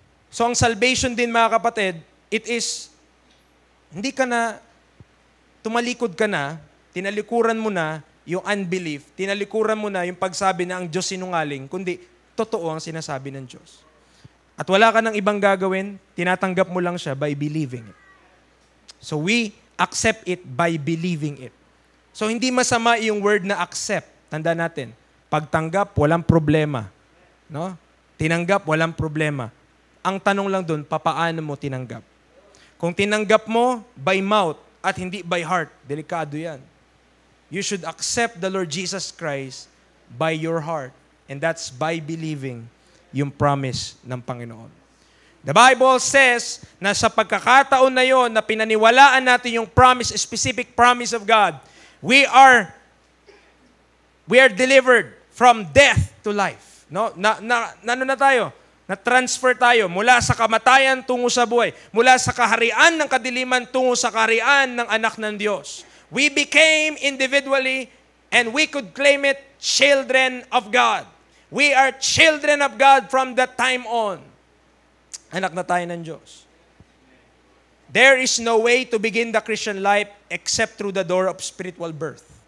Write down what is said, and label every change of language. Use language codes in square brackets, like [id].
[tl] So ang salvation din, mga kapatid, it is, hindi ka na, tumalikod ka na, tinalikuran mo na yung unbelief, tinalikuran mo na yung pagsabi na ang Diyos sinungaling, kundi totoo ang sinasabi ng Diyos. At wala ka ng ibang gagawin, tinatanggap mo lang siya [en] by believing it. So we accept it by believing it. [tl] So hindi masama yung word na accept. Tanda natin, pagtanggap, walang problema. No? Tinanggap, walang problema. Ang tanong lang doon, papaano mo tinanggap? Kung tinanggap mo [en] by mouth [tl] at hindi [en] by heart, [tl] delikado yan. [en] You should accept the Lord Jesus Christ by your heart. And that's by believing [tl] yung promise ng Panginoon. [en] The Bible says [tl] na sa pagkakataon na yon na pinaniwalaan natin yung promise, [en] specific promise of God, we are delivered from death to life. No? [tl] Ano na tayo? Na-transfer tayo mula sa kamatayan tungo sa buhay. Mula sa kaharian ng kadiliman tungo sa kaharian ng anak ng Diyos. [en] We became individually, and we could claim it, children of God. We are children of God from that time on. [tl] Anak na tayo ng Diyos. [en] There is no way to begin the Christian life except through the door of spiritual birth.